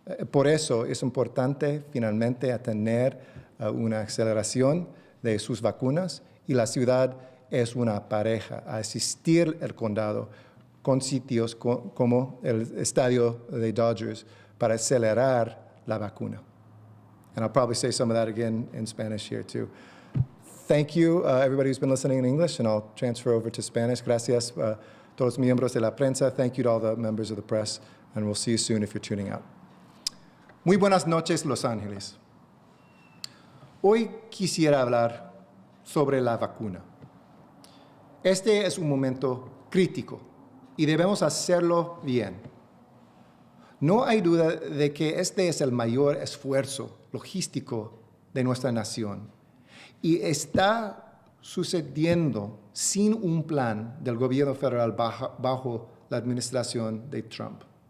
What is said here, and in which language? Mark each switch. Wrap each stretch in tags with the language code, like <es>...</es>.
<es>Por eso es importante finalmente tener una aceleración de sus vacunas y la ciudad es una pareja a asistir al condado con sitios como el estadio de Dodgers para acelerar la vacuna.</es> <en>And I'll probably say some of that again in Spanish here too. Thank you, everybody who's been listening in English, and I'll transfer over to Spanish.</en> <es>Gracias a todos los miembros de la prensa.</es> <en>Thank you to all the members of the press, and we'll see you soon if you're tuning out.</en> <es>Muy buenas noches, Los Ángeles. Hoy quisiera hablar sobre la vacuna. Este es un momento crítico y debemos hacerlo bien. No hay duda de que este es el mayor esfuerzo logístico de nuestra nación y está sucediendo sin un plan del gobierno federal bajo la administración de Trump.</es>